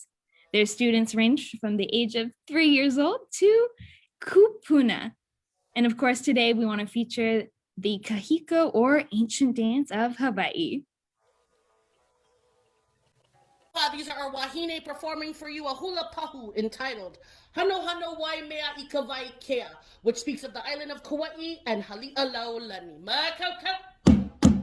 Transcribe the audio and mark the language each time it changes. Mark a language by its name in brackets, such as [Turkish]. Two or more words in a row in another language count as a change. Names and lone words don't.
[English] Their students range from the age of 3 years old to kupuna. And of course, today we want to feature the kahiko, or ancient dance of Hawaii. These are our wahine performing for you a [Hawaiian] hula pahu [English] entitled Hano Hano Wai Mea I Kawai Kea, which speaks of the island of Kauai and Hali'alaulani. Makau.